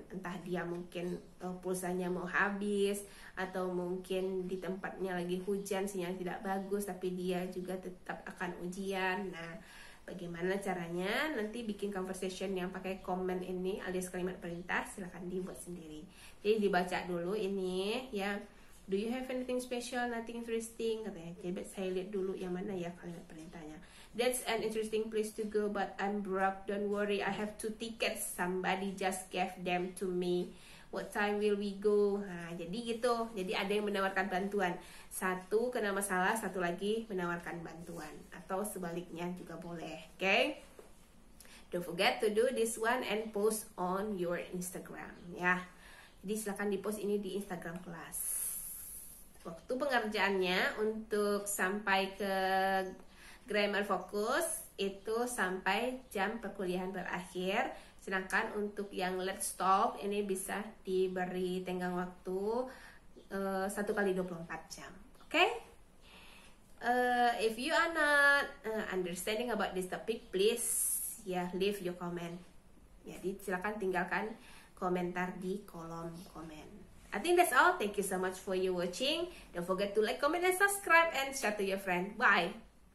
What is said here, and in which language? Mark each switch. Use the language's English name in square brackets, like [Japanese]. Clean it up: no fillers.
[Indonesian] Entah dia mungkin pulsanya mau habis, atau mungkin di tempatnya lagi hujan, sinyal tidak bagus, tapi dia juga tetap akan ujian. Nah, bagaimana caranya? Nanti bikin conversation yang pakai comment ini alias kalimat perintah, silahkan dibuat sendiri. Jadi dibaca dulu ini ya. [English] Do you have anything special, nothing interesting, [Indonesian] katanya. Jadi saya lihat dulu yang mana ya kalimat perintahnya. [English] That's an interesting place to go, but I'm broke. Don't worry, I have 2 tickets. Somebody just gave them to me. What time will we go? [Indonesian] Nah, jadi gitu. Jadi ada yang menawarkan bantuan. Satu kena masalah, satu lagi menawarkan bantuan. Atau sebaliknya juga boleh. Oke? Okay? [English] Don't forget to do this one and post on your Instagram. [Indonesian] Ya. Jadi silakan di post ini di Instagram kelas. Waktu pengerjaannya untuk sampai ke grammar fokus itu sampai jam perkuliahan berakhir. Sedangkan untuk yang let's talk ini bisa diberi tenggang waktu 1 kali 24 jam. Oke? Okay? [English] If you are not understanding about this topic, please leave your comment. [Indonesian] Jadi silakan tinggalkan komentar di kolom komen. [English] I think that's all. Thank you so much for you watching. Don't forget to like, comment, and subscribe, and share to your friend. Bye.